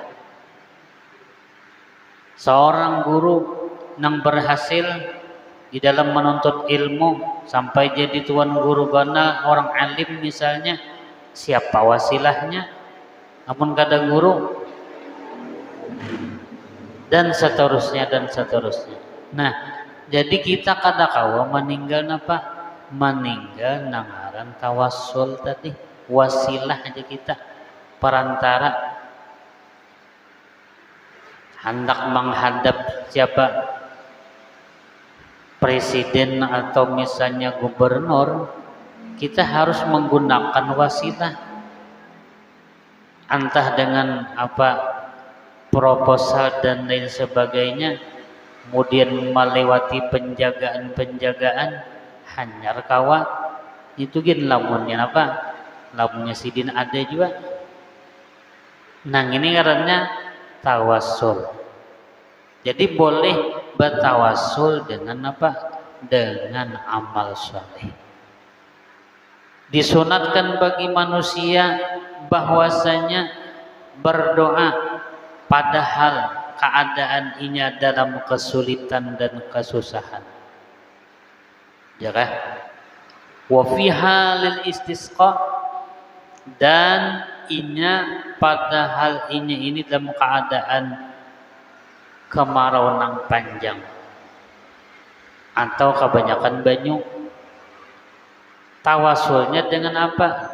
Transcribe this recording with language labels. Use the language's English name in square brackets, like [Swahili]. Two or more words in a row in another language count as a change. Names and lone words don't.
[Indonesian] Seorang guru yang berhasil di dalam menuntut ilmu sampai jadi tuan guru bana orang alim misalnya, siapa wasilahnya? Namun kada guru, dan seterusnya dan seterusnya. [Banjar] Nah, jadi kita kada kawa meninggal apa? [Indonesian] Meninggal nangaran tawassul tadi, wasilah aja kita, perantara hendak menghadap siapa? presiden atau misalnya gubernur, kita harus menggunakan wasilah, entah dengan apa proposal dan lain sebagainya, kemudian melewati penjagaan [Banjar] hanyar kawa itu gin lamunnya apa, lamunnya sidin ada juga. [Indonesian] Nah ini karena tawasul. Jadi boleh bertawasul dengan apa? Dengan amal soleh. Disunatkan bagi manusia bahwasanya berdoa padahal keadaan ini dalam kesulitan dan kesusahan. Ya kan? [Arabic] Wa fi halil istisqa, [Indonesian] dan inya pada hal ini dalam keadaan kemarau nang panjang atau kebanyakan banyu. Tawasulnya dengan apa?